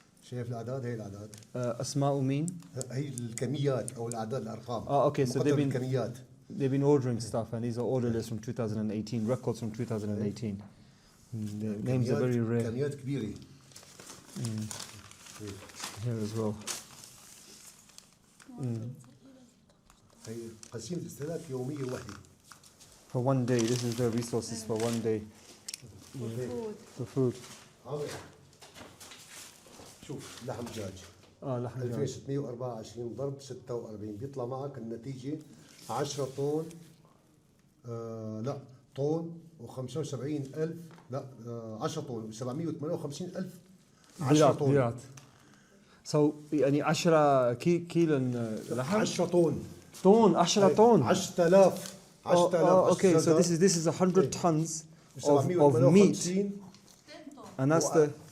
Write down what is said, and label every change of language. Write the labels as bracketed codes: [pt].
[ar] شايف الأعداد؟ هي الأعداد. أسماء مين? هي الكميات أو الأعداد الأرقام. [en] Okay, so [ar] الكميات. [en] they've been ordering stuff, and these are order lists from 2018, records from 2018. The names are very rare. [ar] كميات كبيرة. [en] Here as well. [ar] هي قسيمة استهلاك يومية واحدة. [en] For one day, this is their resources for one day. For food. [ar] عامر. شوف لحم دجاج. لحم دجاج. 2624 ضرب 46 بيطلع معك النتيجة 10 طن. لا طن و75,000 لا 10 طن و758,000 10 طن. بيرات. [en] So [ar] يعني 10 كيلو لحم. 10 طن. طن 10 طن. 10,000. [en] Okay, so this is 100 tons of meat, and that's the